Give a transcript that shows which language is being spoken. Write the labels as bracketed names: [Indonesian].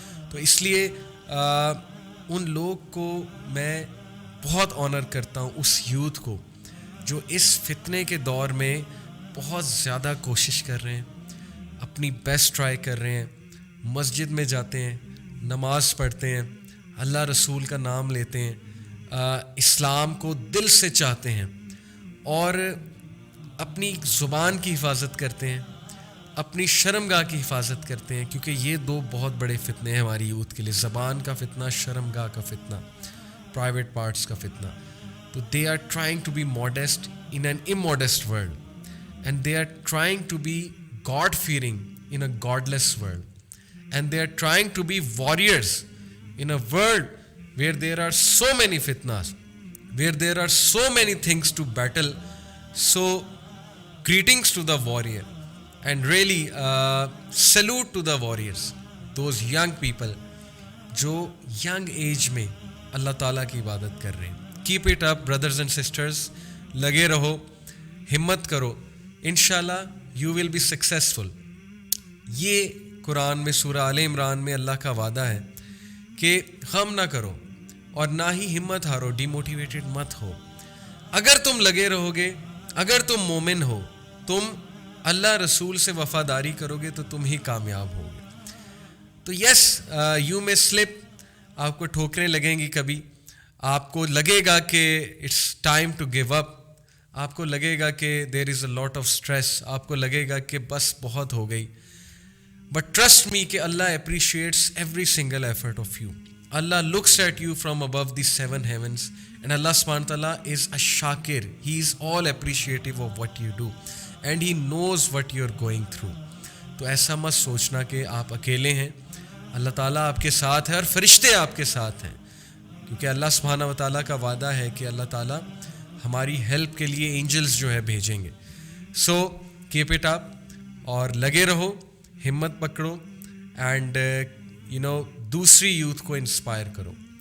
[Urdu] تو اس لیے ان لوگ کو میں بہت آنر کرتا ہوں, اس یوتھ کو جو اس فتنے کے دور میں بہت زیادہ کوشش کر رہے ہیں, اپنی بیسٹ ٹرائی کر رہے ہیں, مسجد میں جاتے ہیں, نماز پڑھتے ہیں, اللہ رسول کا نام لیتے ہیں, اسلام کو دل سے چاہتے ہیں, اور اپنی زبان کی حفاظت کرتے ہیں, اپنی شرمگاہ کی حفاظت کرتے ہیں, کیونکہ یہ دو بہت بڑے فتنے ہیں ہماری یوتھ کے لیے, زبان کا فتنہ, شرمگاہ کا فتنہ, پرائیویٹ پارٹس کا فتنہ. [English] تو they are trying to be modest in an immodest world, and they are trying to be God fearing in a godless world, and they are trying to be warriors in a world where there are so many fitnas, where there are so many things to battle. So greetings to the warrior, and really salute to the warriors, those young people [Urdu] جو young age میں اللہ تعالیٰ کی عبادت کر رہے ہیں. [English] keep it up brothers and sisters, [Urdu] لگے رہو, ہمت کرو, انشاءاللہ [English] you will be successful. [Urdu] یہ قرآن میں سورہ آل عمران میں اللہ کا وعدہ ہے کہ غم نہ کرو اور نہ ہی ہمت ہارو, ڈی موٹیویٹڈ مت ہو. اگر تم لگے رہو گے, اگر تم مومن ہو, تم اللہ رسول سے وفاداری کرو گے تو تم ہی کامیاب ہوگے. تو [English] yes, you may slip, [Urdu] آپ کو ٹھوکریں لگیں گی, کبھی آپ کو لگے گا کہ [English] it's time to give up, [Urdu] آپ کو لگے گا کہ [English] there is a lot of stress, [Urdu] آپ کو لگے گا کہ بس بہت ہو گئی. [English] But trust me کہ Allah appreciates every single effort of you. Allah looks at you from above the 7 heavens, and Allah subhanahu wa ta'ala is a shakir. He is all appreciative of what you do, and He knows what you're going through. [Urdu] تو ایسا مت سوچنا کہ آپ اکیلے ہیں, اللہ تعالیٰ آپ کے ساتھ ہے اور فرشتے آپ کے ساتھ ہیں, کیونکہ اللہ سبحانہ و تعالیٰ کا وعدہ ہے کہ اللہ تعالیٰ ہماری ہیلپ کے لیے اینجلز جو ہے بھیجیں گے. [English] so keep it up, [Urdu] اور لگے رہو, ہمت پکڑو, اینڈ دوسری یوتھ کو انسپائر کرو.